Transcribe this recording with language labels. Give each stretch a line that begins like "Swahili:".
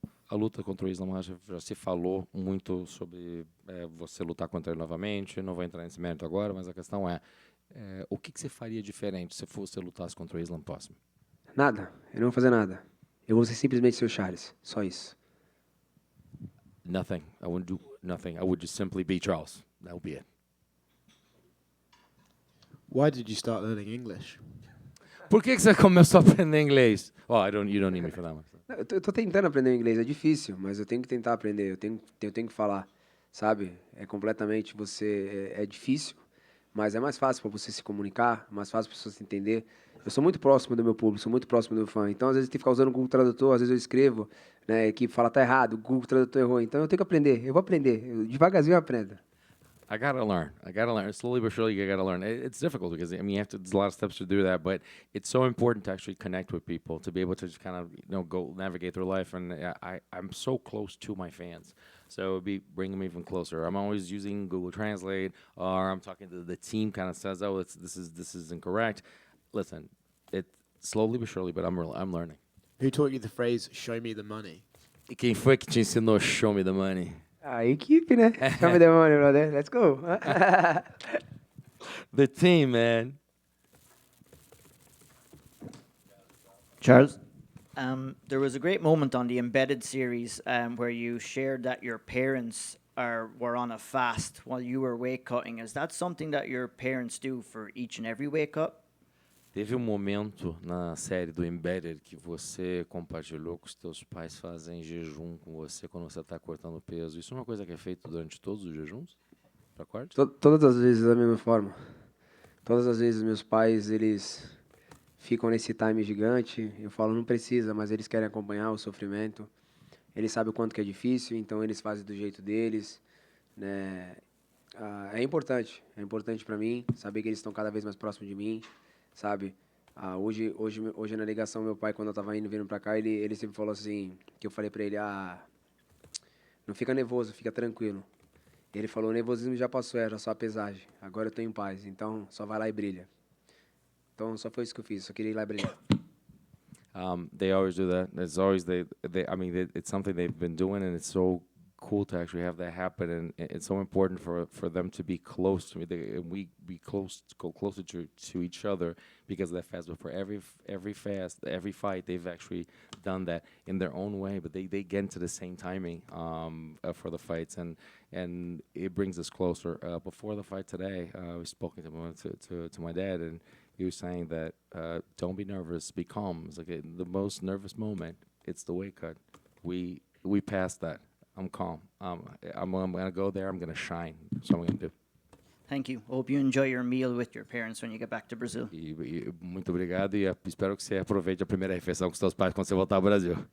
Portuguese: A luta contra o Islam Makhachev já se falou muito sobre você lutar contra ele novamente. Não vou entrar nesse mérito agora, mas a questão é o que você faria diferente se você lutasse contra o Islam próximo? Nada. Eu não vou fazer nada. Eu vou ser simplesmente seu Charles. Só isso.
English: Nothing. I wouldn't do nothing. I would just simply be Charles. That would be it. Why did you start learning English?
Portuguese: Por que você começou a aprender inglês?
English: Oh, you don't need me for that one.
Portuguese: Eu tô tentando aprender o inglês, é difícil, mas eu tenho que tentar aprender, eu tenho que falar, sabe? É completamente é difícil, mas é mais fácil para você se comunicar, mais fácil para você se entender. Eu sou muito próximo do meu público, sou muito próximo do meu fã, então às vezes eu tenho que ficar usando o Google Tradutor, às vezes eu escrevo, né, a equipe fala tá errado, o Google Tradutor errou, então eu tenho que aprender, eu vou aprender, devagarzinho eu aprendo.
English: I gotta learn. Slowly but surely, you gotta learn. It's difficult because there's a lot of steps to do that, but it's so important to actually connect with people, to be able to just kind of go navigate through life. And I'm so close to my fans. So it would be bringing them even closer. I'm always using Google Translate, or I'm talking to the team. Kind of says, "Oh, this is incorrect." Listen, it slowly but surely, but I'm learning. Who taught you the phrase "Show me the money"?
Portuguese: E quem foi que te ensinou
English: Show Me the Money?
Portuguese: A equipe, né?
English: Show me the money, brother. Let's go. The team, man. Charles? There was a great moment on the Embedded series where you shared that your parents were on a fast while you were weight cutting. Is that something that your parents do for each and every weight cut?
Portuguese: Teve momento na série do Embedded que você compartilhou que os teus pais fazem jejum com você quando você está cortando peso. Isso é uma coisa que é feita durante todos os jejuns? Para corte? Todas as vezes da mesma forma. Todas as vezes meus pais, eles ficam nesse time gigante. Eu falo, não precisa, mas eles querem acompanhar o sofrimento. Eles sabem o quanto que é difícil, então eles fazem do jeito deles, né? É importante para mim saber que eles estão cada vez mais próximos de mim, sabe? Hoje na ligação, meu pai, quando eu estava vindo para cá, ele sempre falou assim, que eu falei para ele, não fica nervoso, fica tranquilo. Ele falou, o nervosismo já passou, era só a pesagem, agora eu estou em paz, então só vai lá e brilha. Então só foi isso que eu fiz, só queria ir lá e brilhar.
English: They always do that. It's always it's something they've been doing, and it's so cool to actually have that happen. And it's so important for them to be close to me. We go closer to each other because of that fast. But for every fast, every fight, they've actually done that in their own way. But they get into the same timing for the fights, and it brings us closer. Before the fight today, we spoke to my dad, and he was saying that don't be nervous, be calm. It's like the most nervous moment, it's the weight cut. We passed that. I'm calm. I'm gonna go there. I'm gonna shine. That's what I'm gonna do. Thank you. Hope you enjoy your meal with your parents when you get back to Brazil.
Portuguese: E muito obrigado e espero que você aproveite a primeira refeição com seus pais quando você voltar ao Brasil.